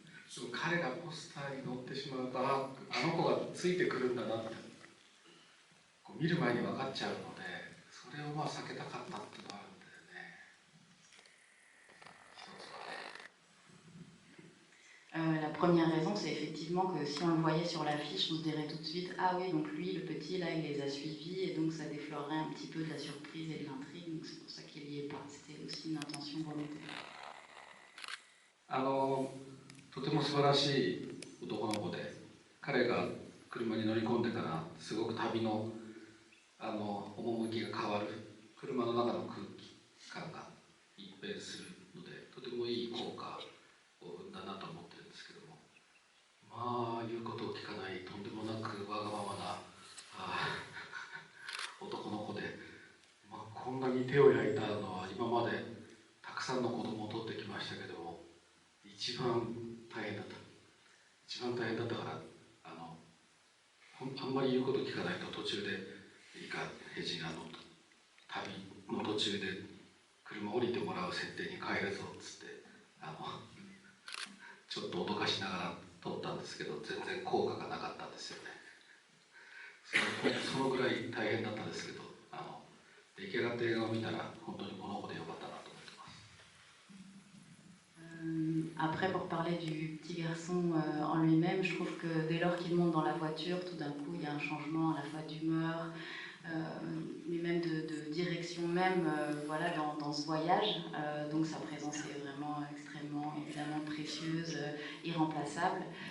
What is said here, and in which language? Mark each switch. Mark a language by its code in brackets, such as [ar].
[ja] So 彼がポスターに載ってしまうと、あの子がついてくるんだなってこう見る前に分かっちゃうので、それをまあ避けたかったっていうのはあるんだよね。 [fr] La première raison, c'est effectivement que si on le voyait sur l'affiche, on se dirait tout de suite « Ah oui, donc lui, le petit, là, il les a suivis » et donc ça déflorerait un petit peu de la surprise et de l'intrigue, donc c'est pour ça qu'il n'y est pas. C'était aussi une intention volontaire. [ja] とても素晴らしい男の子で、彼が車に乗り込んでからすごく旅の趣が変わる、車の中の空気感が一変するので、とてもいい効果を生んだなと思ってるんですけども、まあ言うことを聞かないとんでもなくわがままな男の子で、まあ、こんなに手を焼いたのは今までたくさんの子供を取ってきましたけども、一番大変だったからあんまり言うこと聞かないと途中でいいかヘジが旅の途中で車降りてもらう設定に変えるぞっつってちょっと脅かしながら撮ったんですけど、全然効果がなかったんですよね。そのぐらい大変だったんですけど、出来上がった映画を見たら本当にこの子でよかったなと思ってます。 [fr] Après, pour parler du petit garçon en lui-même, je trouve que dès lors qu'il monte dans la voiture, tout d'un coup, il y a un changement à la fois d'humeur, mais même de direction même, voilà, dans ce voyage. Donc sa présence est vraiment extrêmement, évidemment, précieuse, irremplaçable.